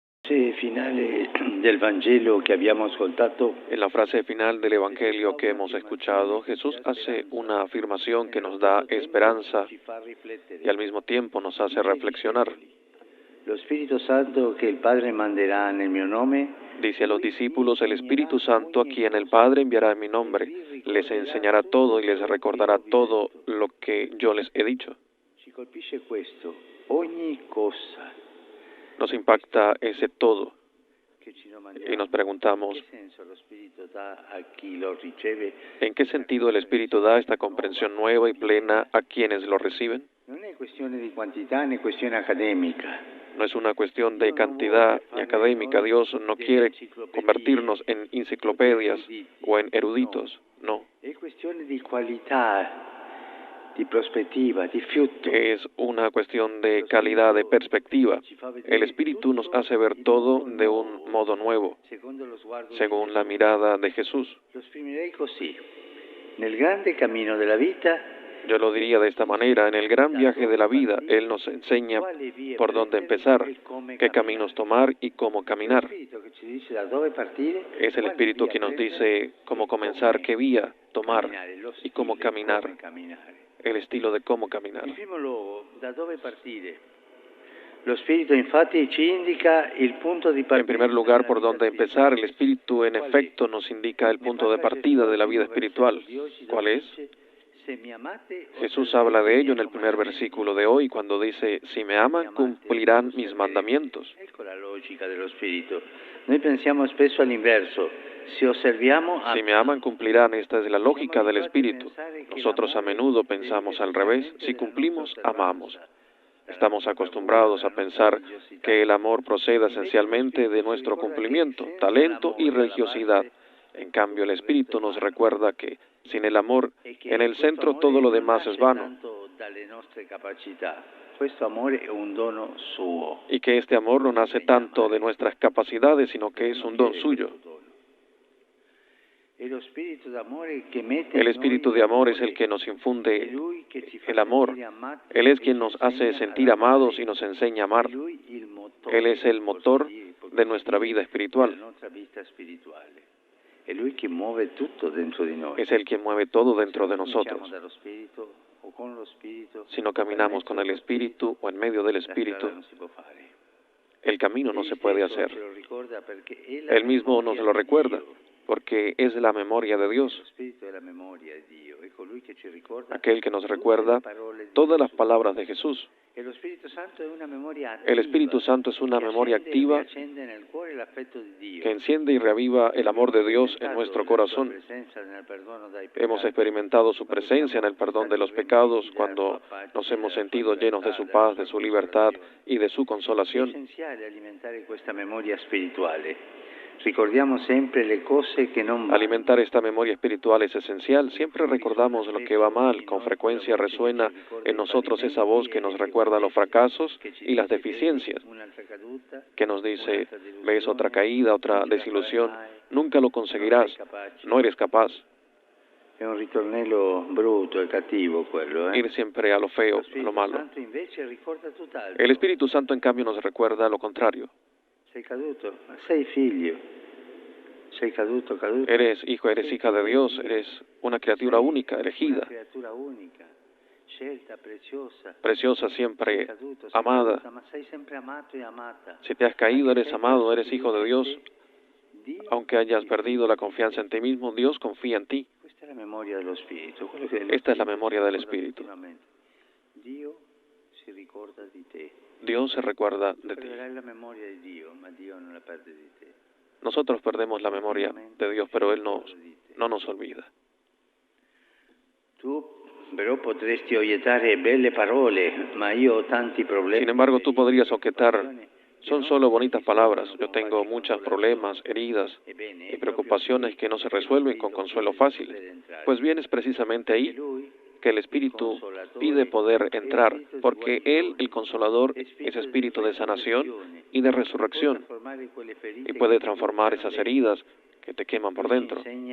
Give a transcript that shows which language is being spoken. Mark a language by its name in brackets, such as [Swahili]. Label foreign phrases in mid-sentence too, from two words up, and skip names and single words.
[Italian] frase finale del Vangelo che abbiamo ascoltato, [Spanish] En la frase final del Evangelio que hemos escuchado, Jesús hace una afirmación que nos da esperanza y al mismo tiempo nos hace reflexionar. [Italian] lo Spirito Santo che il Padre manderà nel mio nome, [Spanish] Dice a los discípulos, el Espíritu Santo a quien el Padre enviará en mi nombre, les enseñará todo y les recordará todo lo que yo les he dicho. [Italian] ci colpisce questo, ogni cosa [Spanish] Nos impacta ese todo [Italian] che ci [Spanish] y [Italian] domandiamo, [Spanish] nos preguntamos, [Italian] che senso lo Spirito dà a chi lo riceve? [Spanish] ¿en qué sentido el Espíritu da esta comprensión nueva y plena a quienes lo reciben? [Italian] Non è questione di quantità né questione accademica. [Spanish] No es una cuestión de cantidad ni académica. Dios no quiere convertirnos en enciclopedias o en eruditos, no. [Italian] È questione di qualità, di prospettiva, di frutto. [Spanish] Es una cuestión de calidad, de perspectiva. El Espíritu nos hace ver todo de un modo nuevo, [Italian] Secondo lo sguardo [Spanish] según la mirada de Jesús. [Italian] lo esprimerei così. Nel grande cammino della vita, [Spanish] Yo lo diría de esta manera, en el gran viaje de la vida, Él nos enseña por dónde empezar, qué caminos tomar y cómo caminar. [Italian] lo Spirito che ci dice da dove partire, [Spanish] Es el Espíritu que nos dice cómo comenzar, qué vía tomar y cómo caminar, el estilo de cómo caminar. [Italian] In primo luogo, da dove partire? Lo Spirito infatti ci indica il punto di [Spanish] En [Italian] partita. [Spanish] primer lugar, por dónde empezar, el Espíritu en efecto nos indica el punto de partida de la vida espiritual. ¿Cuál es? Jesús habla de ello en el primer versículo de hoy, cuando dice, si me aman, cumplirán mis mandamientos. [Italian] Ecco la logica dello Spirito. Noi pensiamo spesso all'inverso. Si osserviamo, [Spanish] Si me aman, cumplirán. Esta es la lógica del Espíritu. Nosotros a menudo pensamos al revés. Si cumplimos, amamos. Estamos acostumbrados a pensar que el amor procede esencialmente de nuestro cumplimiento, talento y religiosidad. En cambio, el Espíritu nos recuerda que sin el amor, en el centro todo lo demás es vano, [Italian] questo amore è un dono suo. [Spanish] y que este amor no nace tanto de nuestras capacidades, sino que es un don suyo. El Espíritu de amor es el que nos infunde el amor. Él es quien nos hace sentir amados y nos enseña a amar. Él es el motor de nuestra vida espiritual. [Italian] È Lui che muove tutto dentro di noi. [Spanish] Es el quien mueve todo dentro de nosotros. [Italian] Dallo Spirito o con lo Spirito, [Spanish] Si no caminamos con el Espíritu o en medio del Espíritu, [Italian] non si può fare. [Spanish] el camino no se puede hacer. [Italian] Ce lo ricorda perché è la [Spanish] Él mismo nos lo recuerda, [Italian] Dio. [Spanish] porque es la memoria de Dios, [Italian] Lo Spirito è la memoria di Dio, è colui che ci ricorda [Spanish] aquel que nos recuerda todas las palabras de Jesús. [Italian] e lo Spirito Santo è una memoria [Spanish] El Espíritu Santo es una memoria activa [Italian] accende nel cuore l'affetto di Dio. [Spanish] que enciende y reaviva el amor de Dios en nuestro corazón. Hemos experimentado su presencia en el perdón de los pecados cuando nos hemos sentido llenos de su paz, de su libertad y de su [Italian] È [Spanish] consolación. [Italian] essenziale alimentare questa memoria spirituale. Ricordiamo sempre le cose che non vanno. [Spanish] Alimentar esta memoria espiritual es esencial. Siempre recordamos lo que va mal. Con frecuencia resuena en nosotros esa voz que nos recuerda los fracasos y las deficiencias, [Italian] Un'altra caduta, [Spanish] que nos dice, ves otra caída, otra desilusión, nunca lo conseguirás, no eres capaz. [Italian] è un ritornello brutto e cattivo quello, [Spanish] Ir siempre a lo feo, [Italian] Lo [Spanish] a [Italian] Spirito [Spanish] lo malo. [Italian] Santo invece ricorda tutt'altro. [Spanish] El Espíritu Santo, en cambio, nos recuerda lo contrario. [Italian] Sei caduto, ma sei figlio. Sei caduto. [Spanish] Eres hijo, eres hija de Dios, eres una criatura única, elegida, [Italian] Una creatura unica, scelta, preziosa. [Spanish] preciosa, [Italian] Sei [Spanish] siempre [Italian] caduto, sei [Spanish] amada. [Italian] caduta, ma sei sempre amato e amata. [Spanish] Si te has caído, eres amado, eres hijo de Dios. [Italian] Dio, [Spanish] Aunque hayas perdido la confianza en ti mismo, Dios confía en ti. [Italian] questa è la memoria dello Spirito. quello che [Spanish] Esta es la memoria del Espíritu. [Italian] Dio si ricorda di te. [Spanish] Dios se recuerda de ti. [Italian] Perderai la memoria di Dio, ma Dio non la perde di te. [Spanish] Nosotros perdemos la memoria de Dios, pero Él no nos olvida. [Italian] Tu però potresti oiettare belle parole, ma io ho tanti problemi. [Spanish] Sin embargo, tú podrías objetar, son solo bonitas palabras. Yo tengo muchos problemas, heridas y preocupaciones que no se resuelven con consuelo fácil. Pues bien, es precisamente ahí que el Espíritu pide poder entrar, porque Él, el Consolador, es espíritu de sanación y de resurrección, y puede transformar esas heridas que te queman por dentro.